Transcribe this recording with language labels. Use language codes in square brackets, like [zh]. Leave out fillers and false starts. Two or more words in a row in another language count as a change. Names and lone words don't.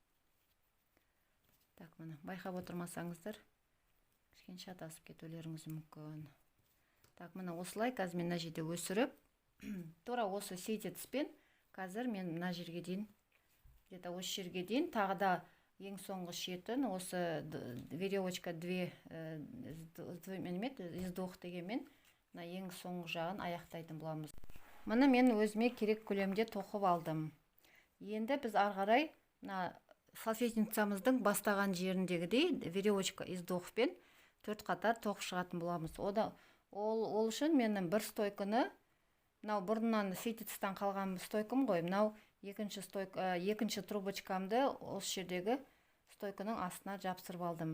[kk] Так, мына байқап отырмасаңыздар, кішкене шатасып кетулеріңіз мүмкін. Так, мына осылай қазір мен мына жерде өсіріп, тура осы ситецпен қазір мен мына жерге дейін, где-то осы жерге дейін, тағы да ең соңғы шетін осы [ru] веревочка из двух [kk] дегенмен мына ең соңғы жағын аяқтайтын боламыз. Мына мен өзіме керек көлемде тоқып алдым. Енді біз ары қарай мына салфетницамыздың бастаған жеріндегідей [ru] веревочка из двухпен [kk] 4 қатар тоқып шығатын боламыз. Ол үшін менің бір стойканы, мынау бұрыннан ситецтен қалған стойкам ғой, мынау екінші трубочкамды осы жердегі стойканың астына жапсырып алдым.